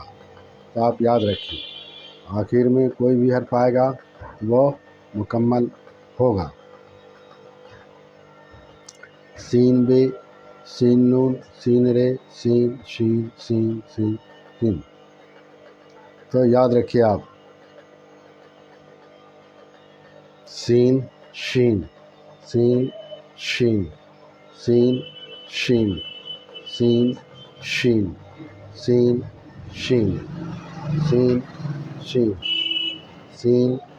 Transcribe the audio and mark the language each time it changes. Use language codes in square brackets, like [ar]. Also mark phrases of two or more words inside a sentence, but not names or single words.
[ur] تو آپ یاد رکھیے آخر میں کوئی بھی حرف آئے گا وہ مکمل ہوگا. سین بے سین نون سین رے سین شین سین سین سین. تو یاد رکھیے آپ سین شین سین شین سین شین سین شین سین شین سین شین سین